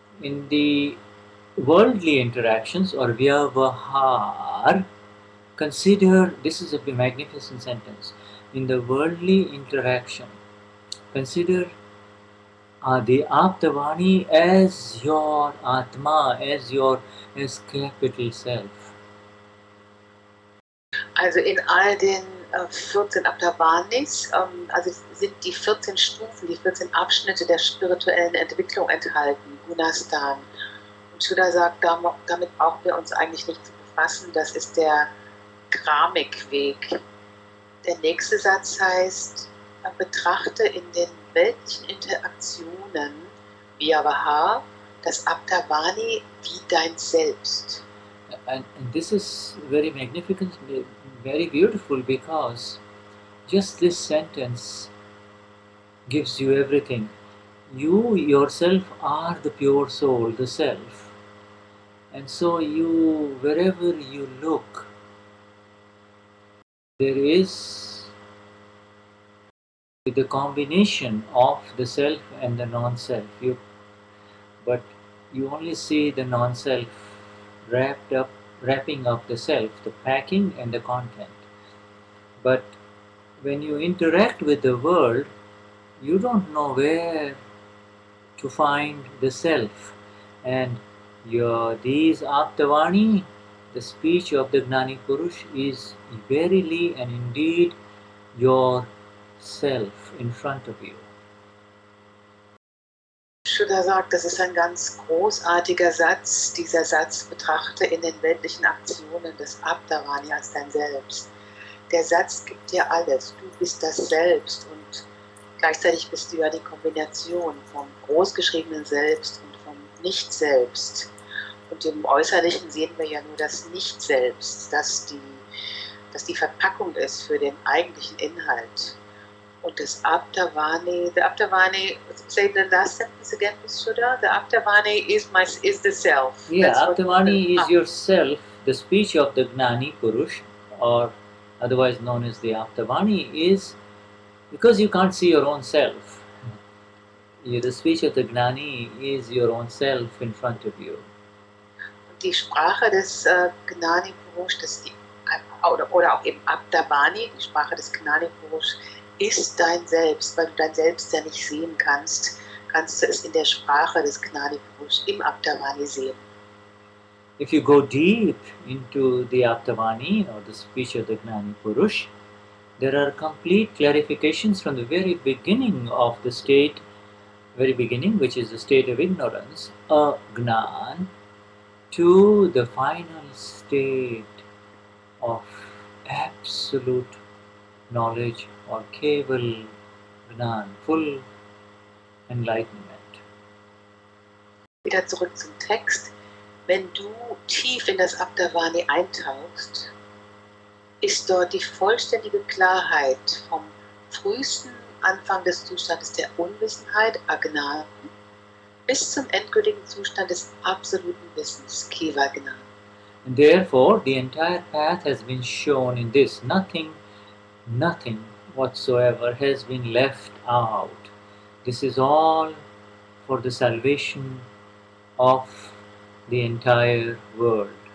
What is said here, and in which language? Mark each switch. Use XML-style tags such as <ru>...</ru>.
<en>In the worldly interactions or vyavahar, consider, this is a magnificent sentence, in the worldly interaction, consider the Aptavani as your Atma, as capital Self.</en> <de>Also in all den 14 Aptavanis, also sind die 14 Stufen, die 14 Abschnitte der spirituellen Entwicklung enthalten, Gunastan. Und Shuddha sagt, damit brauchen wir uns eigentlich nicht zu befassen, das ist der Kramikweg. Der nächste Satz heißt, betrachte in den weltlichen Interaktionen Vyavaha, das Aptavani wie dein Selbst.</de> <en>And this is very magnificent, very beautiful, because just this sentence gives you everything. You yourself are the pure soul, the self. And so you, wherever you look, there is the combination of the self and the non-self. But you only see the non-self wrapping up the self, the packing and the content. But when you interact with the world, you don't know where to find the self. And these Aptavani, the speech of the Gnani Purush, is verily and indeed your self in front of you.</en> <de>Shuddha sagt, das ist ein ganz großartiger Satz. Dieser Satz, betrachte in den weltlichen Aktionen des Aptavani als dein Selbst. Der Satz gibt dir alles. Du bist das Selbst und gleichzeitig bist du ja die Kombination vom großgeschriebenen Selbst und vom Nicht-Selbst. Und im Äußerlichen sehen wir ja nur das Nicht-Selbst, das die Verpackung ist für den eigentlichen Inhalt. Und das Aptavani,</de> <en>the Aptavani, say the last sentence again, Ms. Shuddha. The Aptavani is the self. Yeah, Aptavani is yourself, the speech of the Gnani Purush, or otherwise known as the Aptavani, is because you can't see your own self. The speech of the Gnani is your own self in front of you.</en> <de>Und die Sprache des Gnani Purush, oder auch eben Aptavani, die Sprache des Gnani Purush, ist dein Selbst, weil du dein Selbst ja nicht sehen kannst, kannst du es in der Sprache des Gnani Purush im Aptavani sehen.</de> <en>If you go deep into the Aptavani or the speech of the Gnani Purush, there are complete clarifications from the very beginning of the state, which is the state of ignorance, Gnan, to the final state of absolute knowledge or Keval Gnan, full enlightenment.</en> <de>Wieder zurück zum Text. Wenn du tief in das Aptavani eintauchst, ist dort die vollständige Klarheit vom frühesten Anfang des Zustandes der Unwissenheit, Agnan, bis zum endgültigen Zustand des absoluten Wissens, Keva Gnan.</de> <en>And therefore, the entire path has been shown in this. Nothing whatsoever has been left out. This is all for the salvation of the entire world.</en>